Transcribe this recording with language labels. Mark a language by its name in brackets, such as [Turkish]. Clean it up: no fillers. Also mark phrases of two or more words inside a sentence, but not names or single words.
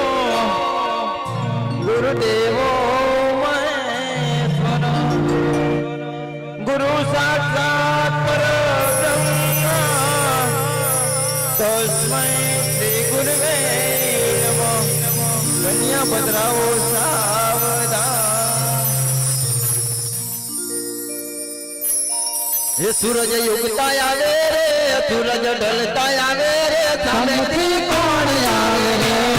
[Sanskrit] गुरुदेवो महेश्वर गुरु साक्षात् परब्रह्म तस्मै श्री गुरुवे नमः. [Hindi] कन्या बदराओ सावधान. ये सूरज उगता आवे रे, सूरज ढलता आवे रे, सामने कौन आवे रे.